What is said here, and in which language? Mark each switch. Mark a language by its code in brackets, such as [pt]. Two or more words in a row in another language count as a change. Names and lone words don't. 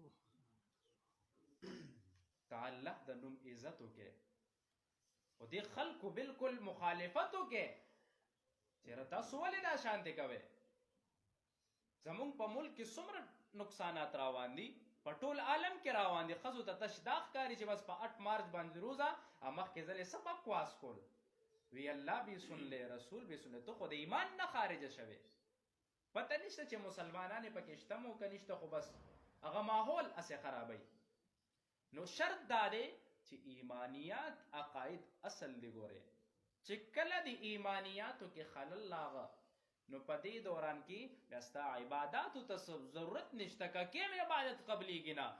[ps] ته الله د نوم عزت وکړې، خو دې خلکو بالکل مخالفت وکړې چېرې تاسو ولې دا شانتې کوئ؟ زمونږ په ملک کې څومره نقصانات روان دي، په ټول عالم کې روان دي. ښځو ته تش دا ښکاري چې بس په 8 مارچ باندې روزه مخکې ځلې څه بکواس کول، [ur] وی الله بھی سن لے، رسول بھی سن لے، تو [ps] خود ایمان نه خارجه شوی. پته نشته چې مسلمانان یې پکې شته مو که نشته، خو بس هغه ماحول هسې خرابوي. نو شرط دا دی چې ایمانیات عقاید اصل دی. ګورئ چې کله د ایمانیاتو کې خلل لاغه نو په دې دوران کې بیا ستا عباداتو ته ضرورت نشته، که کیم عبادت قبلیږي نه.